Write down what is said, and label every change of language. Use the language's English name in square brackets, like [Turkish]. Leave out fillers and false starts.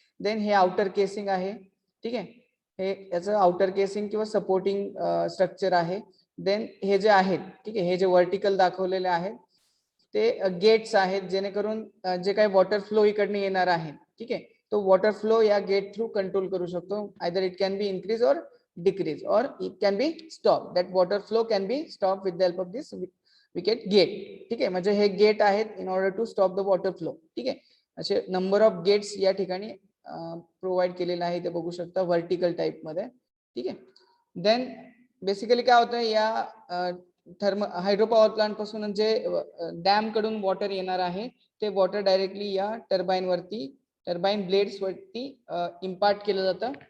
[Marathi] Then हे outer casing आहे, ठीक आहे. हे याचं आउटर केसिंग किंवा सपोर्टिंग स्ट्रक्चर आहे. देन हे जे आहेत, ठीक आहे, हे जे वर्टिकल दाखवलेले आहेत ते गेट्स आहेत, जेणेकरून जे काही वॉटर फ्लो इकडनं येणार आहे, ठीक आहे, तो वॉटर फ्लो या गेट थ्रू कंट्रोल करू शकतो. [English] Either it can be increase or decrease or it can be stop. That water flow can be stop with the help of this wicket gate, [Marathi] ठीक आहे. म्हणजे हे गेट आहेत [English] in order to stop the water flow, [Marathi] ठीक आहे. असे नंबर ऑफ गेट्स या ठिकाणी प्रोव्हाइड केलेलं आहे, ते बघू शकता व्हर्टिकल टाइप मध्ये, ठीक आहे. देन बेसिकली काय होतं, या हायड्रो पॉवर प्लांट पासून जे डॅम कडून वॉटर येणार आहे ते वॉटर डायरेक्टली या टर्बाईन वरती, टर्बाईन ब्लेड्स वरती इम्पार्ट केलं जातं.